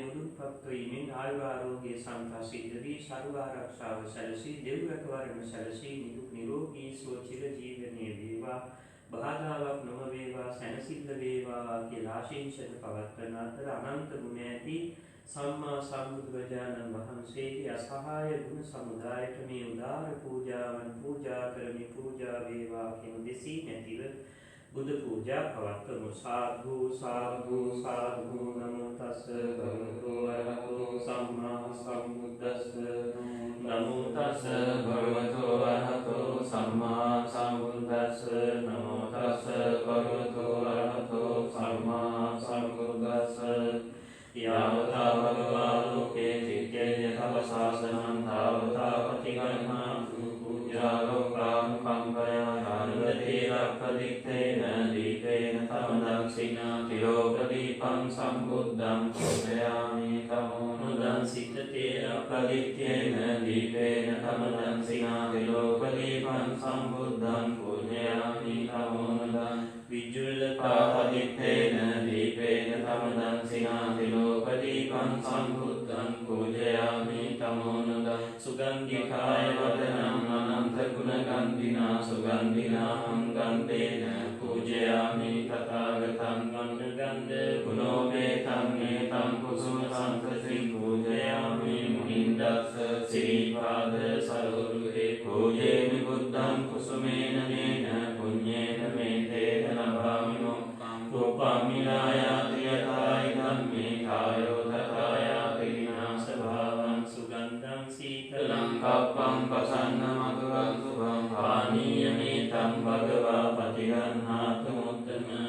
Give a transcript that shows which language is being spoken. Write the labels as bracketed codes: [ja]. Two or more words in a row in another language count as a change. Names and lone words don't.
[si] මුදුන්පත් වීමෙන් ආයු ආරෝග්‍ය සම්පත් සිද්ධ වී සර්ව ආරක්ෂාව සැලසී දෙව් රැකවරණ සැලසී නිදුක් නිරෝගී සුව චිර ජීවනයේ වේවා බාධාවක් නොම වේවා සැනසෙල්ල වේවා කියලා ආශිංසන පවත්වන අතර අනන්ත ගුණ ඇති සම්මා සම්බුදුරජාණන් වහන්සේගේ අසහාය ගුණ සමුදායට මේ උදාර පූජාවන් පූජා කරමි පූජා වේවා කියන දෙසී නැතිව බුදු පූජා පවත්වමු. [pi] සාදු සාදු සාදු නමෝ තස්ස භගවතු වරහතෝ සම්මා සම්බුද්දස්ස නමෝ තස්ස භගවතු වරහතෝ සම්මා සම්බුද්දස්ස නමෝ තස්ස භගවතු වරහතෝ සම්මා සම්බුද්දස්ස යාවතා භගවා ලෝකේ චිත්තේය තව ශාසනං තාවතා පටිගණ්හා පූජා ලෝකානුකම්පයා නානවතේ රක්ඛදිත්තේන දීපේන තම දක්ෂිනා තිලෝකදීපං සම්බුද්ධං පූජයාමි තමෝනුදං සිතතේ රක්ඛදිත්තේන දීපේන තම දක්ෂිනා තිලෝකදීපං සම්බුද්ධං පූජයාමි තමෝනුදං විජ්ජුල්ලපාපදිත්තේන දීපේන තම දක්ෂිනා තිලෝකදීපං සම්බුද්ධං පූජයාමි තමෝනුදං සුගන්ධිකාය වදනං අනන්ත ගුණගන්ධිනා සුගන්ධිනා අංගන්තේන පූජයාමි තථාගතං ගන්ධ ගුණෝපේතං ඒතං කුසුම සම්පතින් පූජයාමි මුනින්දස්ස සිරිපාද සරෝරුහේ පූජේමි බුද්ධං කුසුමේන නේන පුඤ්ඤේන මේතේන නභාමි මොක්ඛං රූපමිලායාති යථායි ධම්මේ කායෝ තථායාති විනාශ භාවං සුගන්ධං සීතලං කප්පං පසන්න මధుරං සුභං පානීයමේතං භගවා පටිගන්හාතු මුත්තම